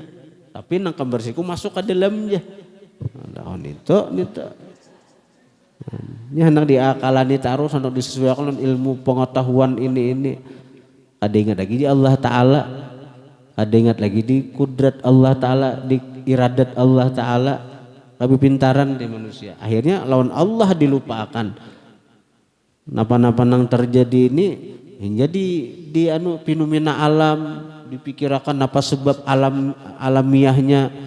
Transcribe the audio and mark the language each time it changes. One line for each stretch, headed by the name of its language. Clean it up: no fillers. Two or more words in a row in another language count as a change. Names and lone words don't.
Indonesian: Tapi nang kembar siku masuk ke dalamnya. Daun itu. Ini hendak diakalani taruh hendak disesuaikan dengan ilmu pengetahuan ini. Ada ingat lagi di Allah Ta'ala, ada ingat lagi di kudrat Allah Ta'ala, di iradat Allah Ta'ala, lebih pintaran di manusia. Akhirnya lawan Allah dilupakan. Napa-napa nang terjadi ini jadi di fenomena alam dipikirkan apa sebab alamiahnya.